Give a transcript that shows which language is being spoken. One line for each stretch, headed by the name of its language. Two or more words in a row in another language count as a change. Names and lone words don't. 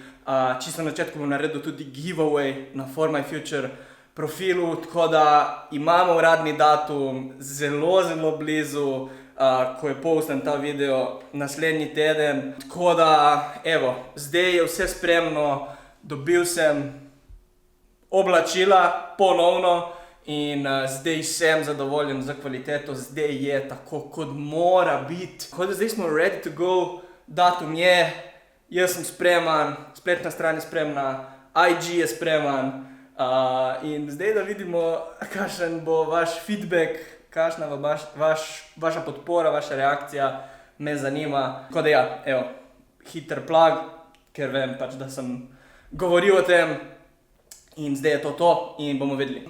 Slovenian: Čisto na začetku bom naredil tudi giveaway na For My Future profilu, tako da imamo uradni datum zelo blizu, ko je postan ta video naslednji teden. Tako da, evo, zdaj je vse spremno, dobil sem oblačila ponovno in zdaj sem zadovoljen za kvaliteto, zdaj je tako, kot mora biti. Tako da zdaj smo
English: ready to go,
Slovenian: datum je, jaz sem spreman, spletna stran je spremna, IG je spreman. In zdaj da vidimo, kakšen bo vaš feedback, kakšna bo vaša podpora, vaša reakcija, me zanima. Tako da ja, evo, hiter plug, ker vem pač, da sem govoril o tem in zdaj je to in bomo vedeli.